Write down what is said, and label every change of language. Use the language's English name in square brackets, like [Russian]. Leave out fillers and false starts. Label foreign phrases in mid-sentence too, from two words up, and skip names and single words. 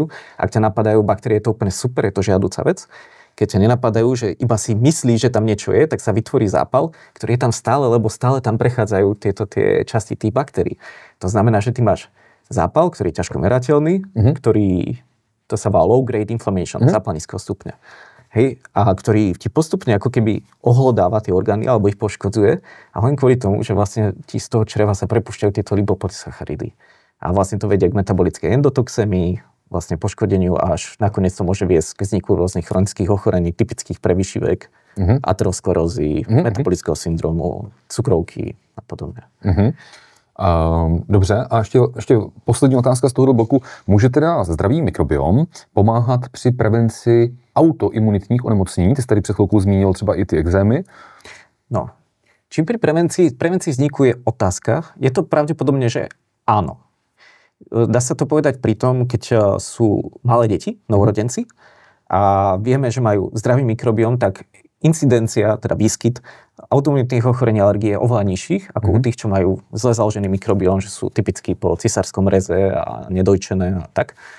[Slovak] Ak ťa napadajú baktérie, je to úplne super, je to žiadúca vec. Keď ťa nenapadajú, že iba si myslí, že tam niečo je, tak sa vytvorí zápal, ktorý je tam stále, lebo stále tam prechádzajú tie časti tých baktérií. To znamená, že ty máš zápal, ktorý je ťažko merateľný, ktorý, to sa volá [English] low grade inflammation, [Slovak] zápal nízkeho stupňa. Hej, a ktorý ti postupne ako keby ohlodáva tie orgány alebo ich poškodzuje a len kvôli tomu, že vlastne ti z toho čreva sa prepúšťajú tieto lipopolysacharidy. A vlastne to vedie k metabolickej endotoxémii, vlastne poškodeniu a až nakoniec to môže viesť k vzniku rôznych chronických ochorení, typických pre vyšší vek, aterosklerózy, metabolického syndromu, cukrovky a podobně. [Czech] Dobře, a ještě poslední otázka z tohoto bloku. Může teda zdravý mikrobiom pomáhat při prevenci autoimunitních onemocnění? Ty jsi tady před chvilkou zmínil třeba i ty exémy. [Slovak] No, čím pri prevencii vzniku je otázka, je to pravdepodobne, že áno. Dá sa to povedať pri tom, keď sú malé deti, novorodenci, a vieme, že majú zdravý mikrobióm, tak incidencia, teda výskyt autoimunitných ochorení alergie je oveľa nižších, ako u tých, čo majú zle založený mikrobióm, že sú typicky po cisárskom reze a nedojčené a tak.